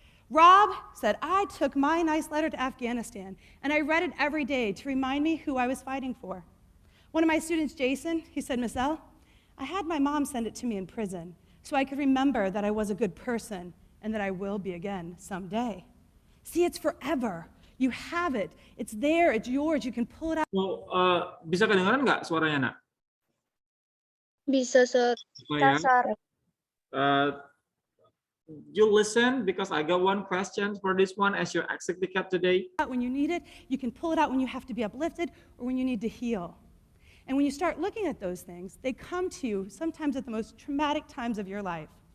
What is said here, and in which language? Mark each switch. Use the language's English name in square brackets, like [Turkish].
[English] Rob said, I took my nice letter to Afghanistan, and I read it every day to remind me who I was fighting for. One of my students, Jason, he said, Miss L, I had my mom send it to me in prison so I could remember that I was a good person and that I will be again someday. See, it's forever. You have it. It's there. It's yours. You can pull it out. [Indonesian] Well, bisa kedengaran nggak suaranya, Nak? Bisa, Sir. [English] Supaya, you listen because I got one question for this one as your exit ticket today. When you need it, you can pull it out when you have to be uplifted or when you need to heal. And when you start looking at those things, they come to you sometimes at the most traumatic times of your life.